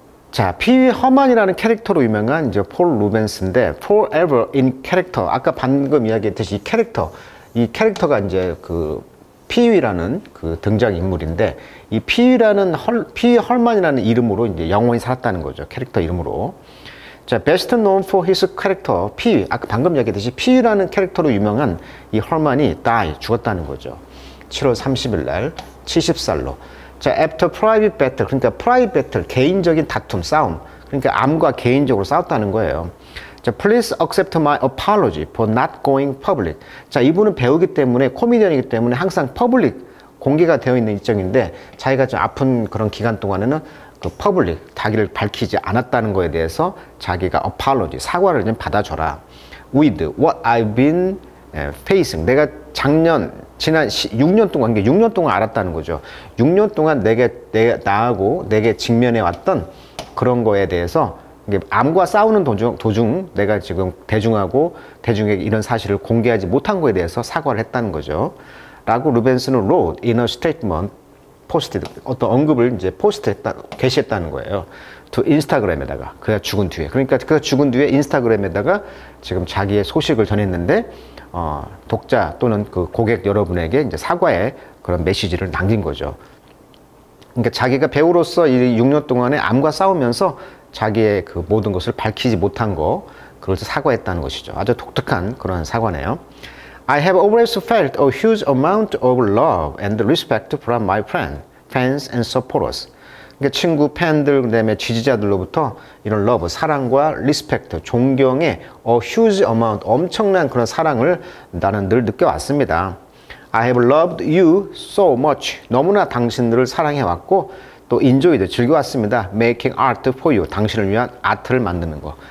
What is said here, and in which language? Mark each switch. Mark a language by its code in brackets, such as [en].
[ko] 자, 피위 헐만이라는 캐릭터로 유명한 이제 폴 루벤스인데, [en] forever in character, [ko] 아까 방금 이야기했듯이 이 캐릭터가 이제 그 피위라는 그 등장 인물인데, 이 피위 헐만이라는 이름으로 이제 영원히 살았다는 거죠. 캐릭터 이름으로. [en] 자, best known for his character, 피위. [ko] 아까 방금 이야기했듯이 피위라는 캐릭터로 유명한 이 헐만이 죽었다는 거죠. 7월 30일 날 70살로. 자, [en] after private battle, [ko] 그러니까 [en] private battle, [ko] 개인적인 다툼, 싸움. 그러니까 암과 개인적으로 싸웠다는 거예요. [en] 자, please accept my apology for not going public. [ko] 자, 이분은 배우기 때문에, 코미디언이기 때문에 항상 퍼블릭, 공개가 되어 있는 일정인데, 자기가 좀 아픈 그런 기간 동안에는 그 퍼블릭, 자기를 밝히지 않았다는 거에 대해서 자기가 apology, 사과를 좀 받아줘라. [en] With what I've been facing. [ko] 내가 지난 6년 동안, 6년 동안 알았다는 거죠. 6년 동안 나하고 내게 직면해 왔던 그런 거에 대해서, 암과 싸우는 도중 내가 지금 대중에게 이런 사실을 공개하지 못한 거에 대해서 사과를 했다는 거죠. 라고 루벤스는 [en] wrote in a statement, [ko] 어떤 언급을 이제 게시했다는 거예요. to 인스타그램에다가, 그가 죽은 뒤에. 그러니까 그가 죽은 뒤에 인스타그램에다가 지금 자기의 소식을 전했는데, 독자 또는 그 고객 여러분에게 이제 사과의 그런 메시지를 남긴 거죠. 그러니까 자기가 배우로서 이 6년 동안에 암과 싸우면서 자기의 그 모든 것을 밝히지 못한 그걸 사과했다는 것이죠. 아주 독특한 그런 사과네요. [en] I have always felt a huge amount of love and respect from my fans and supporters. [ko] 그러니까 친구, 팬들, 그다음에 지지자들로부터 이런 love, 사랑과 respect, 존경의 [en] a huge amount, [ko] 엄청난 그런 사랑을 나는 늘 느껴왔습니다. [en] I have loved you so much. [ko] 너무나 당신들을 사랑해왔고, 또 enjoyed, 즐겨왔습니다. [en] making art for you, [ko] 당신을 위한 아트를 만드는 거.